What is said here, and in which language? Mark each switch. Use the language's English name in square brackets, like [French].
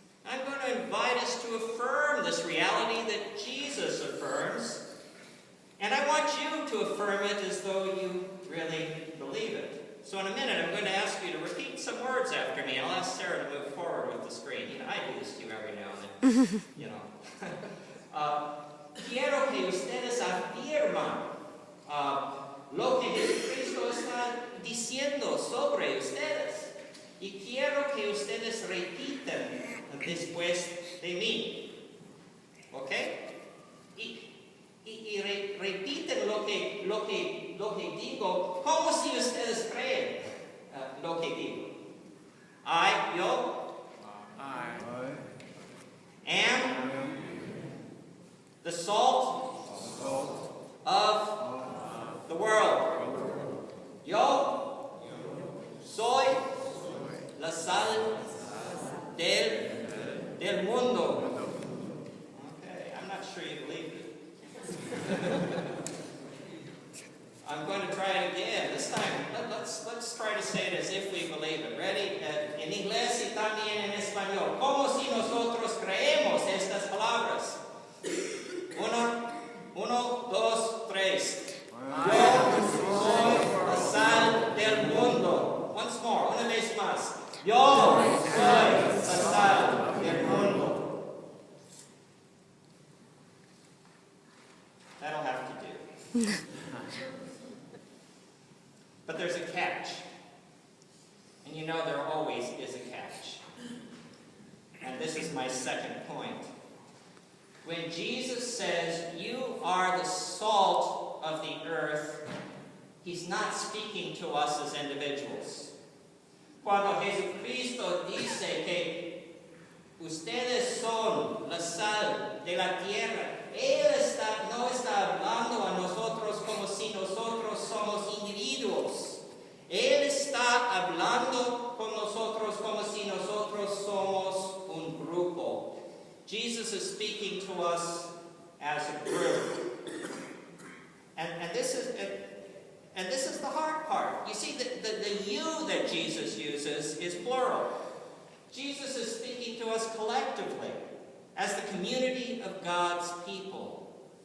[English] I'm going to invite us to affirm this reality that Jesus affirms. And I want you to affirm it as though you really believe it. So in a minute, I'm going to ask you to repeat some words after me. I'll ask Sarah to move forward with the screen. You know, I do this to you every now and then. You know. [Spanish] Quiero que ustedes afirman lo que Jesucristo está diciendo sobre ustedes. Y quiero que ustedes repitan después de mí. ¿Ok? Y repiten lo que digo, como si ustedes creen lo que digo. Yo [English] am the salt of the world. [Spanish] Yo soy la sal del mundo. [English] Okay, I'm not sure you believe it. I'm going to try it again. This time, let's try to say it as if we believe it. Ready? [Spanish] En inglés y también en español. Como si nosotros creemos estas palabras. Uno, dos, tres. Yo soy la sal del mundo. [English] Once more, [Spanish] una vez más. Yo soy la sal del mundo. [English] That'll have to do. But there's a catch. And you know there always is a catch. And this is my second point. When Jesus says, you are the salt of the earth, he's not speaking to us as individuals. [Spanish] Cuando Jesucristo dice que ustedes son la sal de la tierra, Él no está hablando a nosotros como si nosotros somos individuos. Él está hablando con nosotros como si nosotros somos un grupo. [English] Jesus is speaking to us as a group. And this is the hard part. You see, the you that Jesus uses is plural. Jesus is speaking to us collectively, as the community of God's people.